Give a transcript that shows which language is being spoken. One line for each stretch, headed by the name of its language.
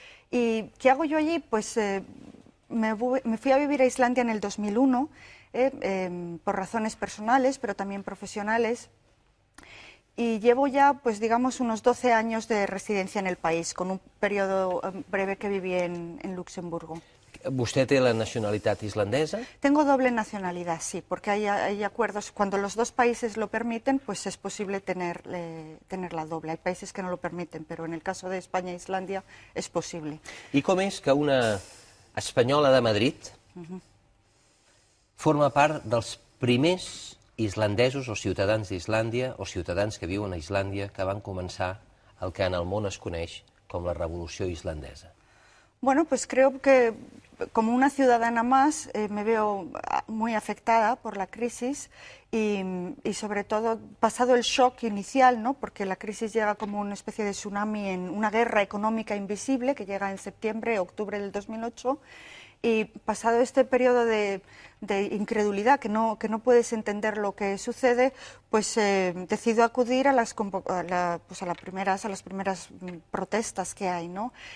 Spanish: ¿Y qué hago yo allí? Pues me fui a vivir a Islandia en el 2001, por razones personales, pero también profesionales, y llevo ya, pues digamos, unos 12 años de residencia en el país, con un periodo breve que viví en Luxemburgo. ¿Usted tiene la nacionalidad islandesa? Tengo doble nacionalidad, sí, porque hay acuerdos, cuando los dos países lo permiten, pues es posible tener la doble. Hay países que no lo permiten, pero en el caso de España e Islandia es posible.
Catalan: I com és que una espanyola de Madrid forma part dels primers islandesos o ciutadans d'Islàndia o ciutadans que viuen a Islàndia que van començar el que en el món es coneix com la Revolució Islandesa?
Spanish: Bueno, pues creo que como una ciudadana más me veo muy afectada por la crisis y sobre todo pasado el shock inicial, ¿no? Porque la crisis llega como una especie de tsunami en una guerra económica invisible que llega en septiembre, octubre del 2008, y pasado este periodo de incredulidad, que no puedes entender lo que sucede, pues decido acudir a las primeras protestas que hay, ¿no?